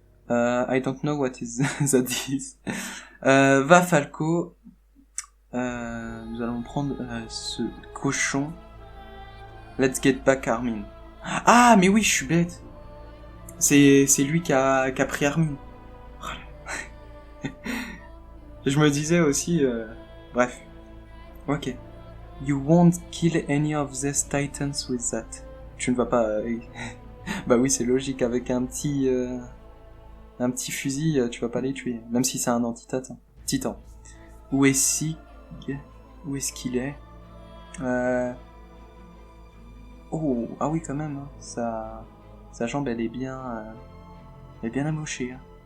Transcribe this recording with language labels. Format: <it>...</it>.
<en>I don't know what is that is.</en> <fr>Va Falco. Nous allons prendre ce cochon.</fr> <en>Let's get back Armin.</en> <fr>Ah, mais oui, je suis bête. C'est lui qui a pris Armin. Je me disais aussi... Bref. Ok.</fr> <en>You won't kill any of these titans with that.</en> <fr>Tu ne vas pas... bah oui, c'est logique, avec un petit fusil, tu vas pas les tuer, même si c'est un anti-titan. Titan. Où est Sig? Où est-ce qu'il est? Oh, ah oui, quand même, hein. Sa jambe, elle est bien amochée.</fr>